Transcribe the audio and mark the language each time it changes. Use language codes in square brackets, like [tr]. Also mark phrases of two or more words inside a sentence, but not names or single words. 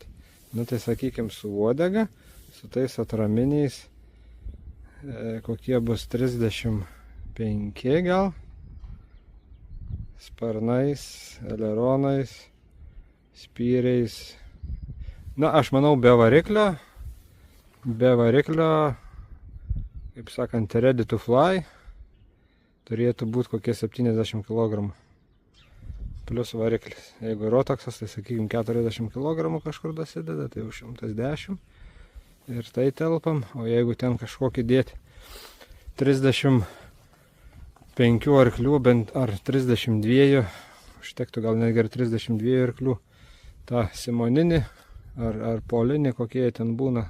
[lt] Nu tai sakykime su uodega, su tais atraminiais, kokie bus 35 gal, sparnais, eleronais, spyriais. Na, aš manau, be variklio, kaip sakant, [en] ready to fly, [lt] turėtų būti kokie 70 kg. Plius variklis. Jeigu rotaksas, tai sakykime 40 kg kažkur dasideda, tai jau 110. Ir tai telpam. O jeigu ten kažkokį dėti 35 arklių, bent ar 32, užtektų gal netgi ir 32 arklių, tą simoninį ar polinį, kokie ten būna.